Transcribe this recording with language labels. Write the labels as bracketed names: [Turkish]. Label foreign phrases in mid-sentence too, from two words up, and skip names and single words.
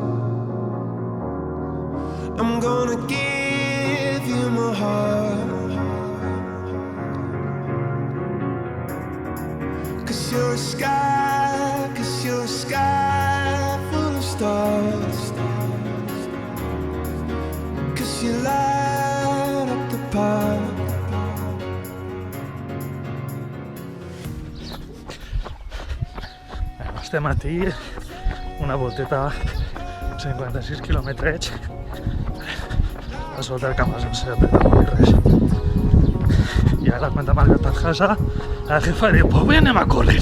[English] I'm gonna give you my heart, 'cause you're a sky, 'cause you're a sky full of stars. 'Cause you light up the park. [Catalan] Este matí una volteta 56 quilòmetres a sota del camp sense apretar molt res. I ara quan t'ha marcat per casa la jefa diu, pues avui anem a córrer.